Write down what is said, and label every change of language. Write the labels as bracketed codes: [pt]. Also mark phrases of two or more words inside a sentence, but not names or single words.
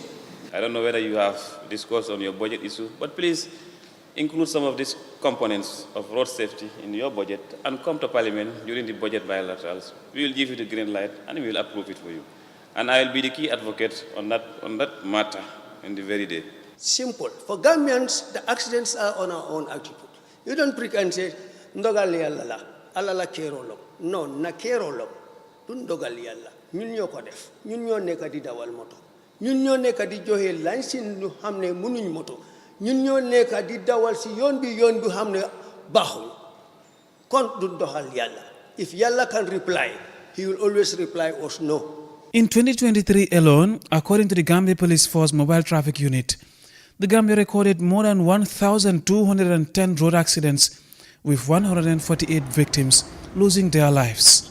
[en] I don't know whether you have discussed on your budget issue, but please include some of these components of road safety in your budget and come to Parliament during the budget bilaterals. We will give you the green light and we will approve it for you. And I will be the key advocate on that matter in the very day. Simple. For Gambians, the accidents are on our own attitude. You don't prick and say, [wo] Ndogali Allah. Allah kerolo no na kerolo dun dogal yalla ñun ñoko def ñun ñoo nekk di dawal moto ñun ñoo nekk di joxe lansin ñu xamne mënuñ moto ñun ñoo nekk di dawal ci yoon bi xamne baxul kon dun doxal yalla. [en] If yalla can reply, he will always reply us no. In 2023 alone, according to the Gambia Police Force Mobile Traffic Unit, the Gambia recorded more than 1,210 road accidents with 148 victims losing their lives.